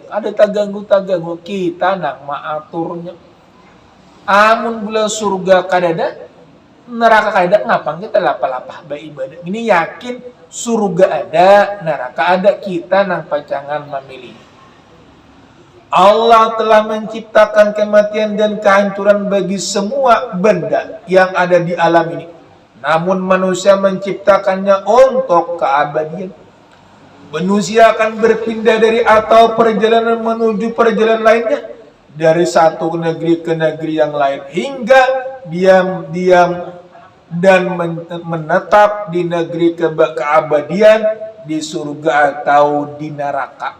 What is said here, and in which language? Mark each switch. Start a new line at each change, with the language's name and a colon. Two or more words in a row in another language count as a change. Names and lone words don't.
Banjar: Ada terganggu kita nak maaturnya. Amun bila surga kadada, neraka kadada, ngapa kita lapah-lapah beribadah. Ini yakin surga ada, neraka ada, kita nang pacangan memilih.
Indonesian: Allah telah menciptakan kematian dan kehancuran bagi semua benda yang ada di alam ini. Namun manusia menciptakannya untuk keabadian. Manusia akan berpindah dari atau perjalanan menuju perjalanan lainnya, dari satu negeri ke negeri yang lain, hingga diam-diam dan menetap di negeri keabadian, di surga atau di neraka.